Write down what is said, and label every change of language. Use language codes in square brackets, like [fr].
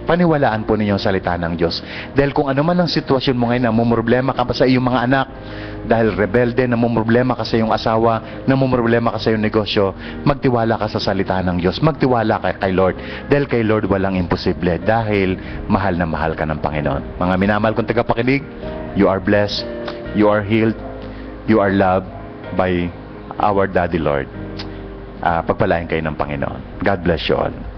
[tl] Paniwalaan po ninyo ang salita ng Diyos. Dahil kung ano man ang sitwasyon mo ngayon, namumroblema ka pa sa iyong mga anak, dahil rebelde, namumroblema ka sa iyong asawa, namumroblema ka sa iyong negosyo, magtiwala ka sa salita ng Diyos. Magtiwala ka kay Lord. Dahil kay Lord walang imposible. Dahil mahal na mahal ka ng Panginoon. Mga minamahal kong tagapakinig, [en] you are blessed, you are healed, you are loved by our Daddy Lord. [tl] Pagpalain kayo ng Panginoon. [en] God bless you all.